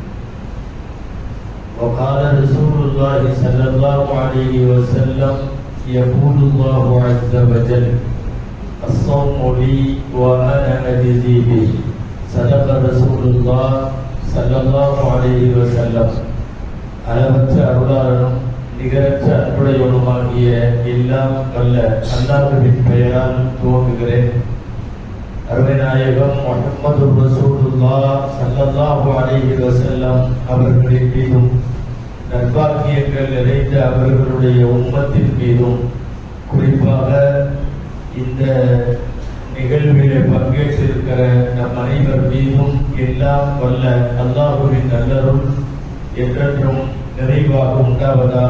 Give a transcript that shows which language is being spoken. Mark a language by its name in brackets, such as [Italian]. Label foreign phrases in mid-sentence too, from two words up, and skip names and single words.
[Arabic] وقال رسول الله صلى الله عليه وسلم يقول الله عز وجل الصوم لي وأنا أجزي به صدق رسول الله صلى الله عليه وسلم [Tamil] அளவற்ற அருளாளனும் நிகரற்ற அன்புடையவனுமாகிய எல்லாம் வல்ல அல்லாஹ்வின் பெயரால் துவங்குகிறேன். அருமைநாயகம் முஹம்மது [Arabic] رسول الله صلى الله عليه وسلم [Tamil] அவர்களின் மீதும் நற்பாக்கியங்கள் நிறைந்த அவர்களுடைய உம்மத்தின் மீதும் குறிப்பாக இந்த நிகழ்விலே பங்கேற்றிருக்கிற நம் அனைவர் மீதும் எல்லாம் வல்ல அல்லாஹ்வின் நல்லருள் என்றென்றும் நிறைவாக உண்டாவதாக.